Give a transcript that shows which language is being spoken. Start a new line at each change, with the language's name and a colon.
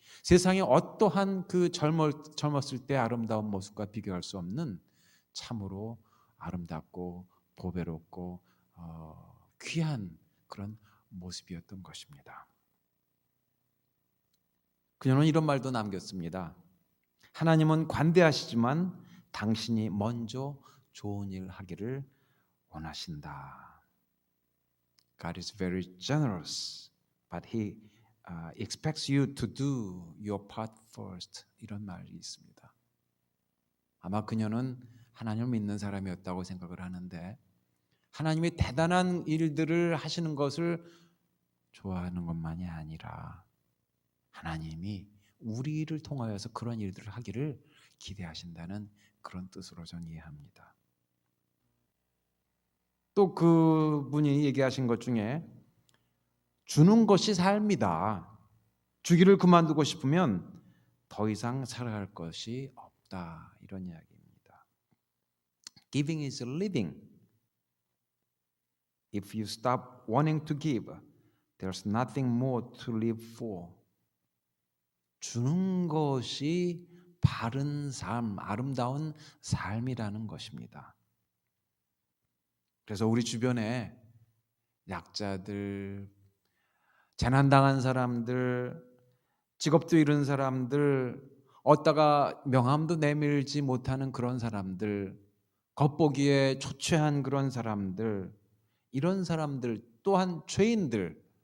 Korean: 세상에 어떠한 그 젊었을 때 아름다운 모습과 비교할 수 없는 참으로 아름답고 보배롭고 귀한 그런 모습이었던 것입니다. 그녀는 이런 말도 남겼습니다. 하나님은 관대하시지만 당신이 먼저 좋은 일 하기를 원하신다.
English: God is very generous, but He expects you to do your part first.
Korean: 이런 말이 있습니다. 아마 그녀는 하나님을 믿는 사람이었다고 생각을 하는데 하나님이 대단한 일들을 하시는 것을 좋아하는 것만이 아니라 하나님이 우리를 통하여서 그런 일들을 하기를 기대하신다는 그런 뜻으로 저는 이해합니다. 또 그분이 얘기하신 것 중에 주는 것이 삶이다. 주기를 그만두고 싶으면 더 이상 살아갈 것이 없다. 이런 이야기입니다.
English: Giving is living. If you stop wanting to give, there's nothing more to live for.
Korean: 주는 것이 바른 삶, 아름다운 삶이라는 것입니다. 그래서 우리 주변에 약자들, 재난당한 사람들, 직업도 잃은 사람들, 어디다가 명함도 내밀지 못하는 그런 사람들, 겉보기에 초췌한 그런 사람들, 이런 사람들 또한 죄인들을